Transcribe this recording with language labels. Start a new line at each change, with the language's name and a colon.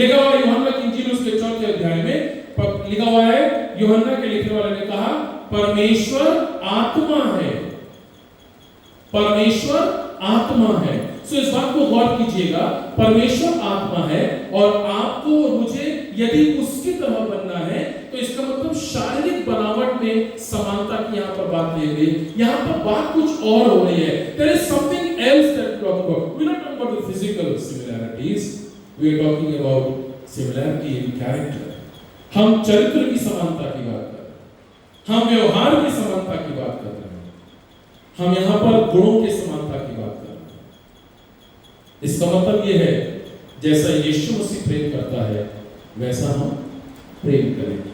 Hindi: लिखा हुआ यूहन्ना की इंजील उसके 4थे अध्याय में लिखा हुआ है, यूहन्ना के लिखने वाले ने कहा परमेश्वर आत्मा है, परमेश्वर आत्मा है। सो इस बात को गौर कीजिएगा, परमेश्वर आत्मा है और आपको और मुझे यदि उसकी तरह बनना है तो इसका मतलब शारीरिक बनावट में समानता की यहाँ पर बात नहीं हो रही, यहाँ पर बात कुछ और हो रही है।
English: There is something else that we talk about. We are not talking about the physical similarities. We are talking about similarity in character.
Hindi: हम चरित्र की समानता की बात कर रहे हैं, हम व्यवहार की समानता की बात कर रहे हैं, हम यहाँ पर गुणों की समानता की बात कर रहे हैं। इसका मतलब ये है जैसा यीशु मसीह प्रेम करता है वैसा हम प्रेम करें।